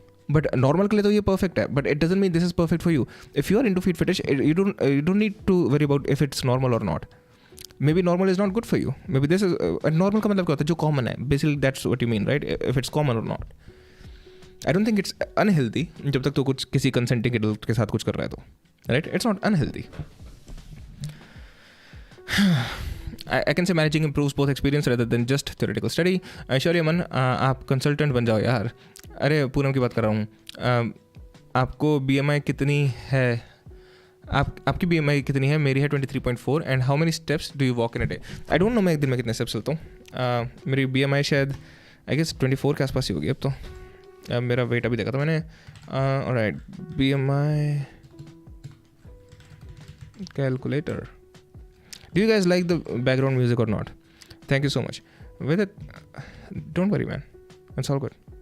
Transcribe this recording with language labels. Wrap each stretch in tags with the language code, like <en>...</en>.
<en>but normal</en> <hi>के लिए तो ये</hi> <en>Perfect है, but it doesn't mean this is perfect for you. If you are into feet fetish, you don't need to worry about if it's normal or not. Maybe normal is not good for you. Maybe this is normal</en> <hi>का मतलब क्या होता है? जो common है.</hi> <en>Basically that's what you mean, right? If it's common or not. I don't think it's unhealthy</en> <hi>जब तक तो कुछ किसी कंसेंटिंग एडल्ट के साथ कुछ कर रहा है तो,</hi> <en>Right? It's not unhealthy. I can say managing improves both experience rather than just theoretical study.</en> <hi>Surely अमन, आप कंसल्टेंट बन जाओ यार. अरे पूनम की बात कर रहा हूँ. आपको BMI कितनी है? आपकी BMI कितनी है? मेरी है 23.4.</hi> <en>And how many steps do you walk in a day? I don't know</en> <hi>मैं एक दिन में कितने स्टेप्स चलता हूँ. मेरी BMI शायद</hi> <en>I guess</en> <hi>24 के आसपास ही होगी अब तो. मेरा वेट अभी देखा था मैंने.</hi> <en>Alright, BMI calculator. Do you guys like the background music or not? Thank you so much. with it, don't worry, man. It's all good.</en>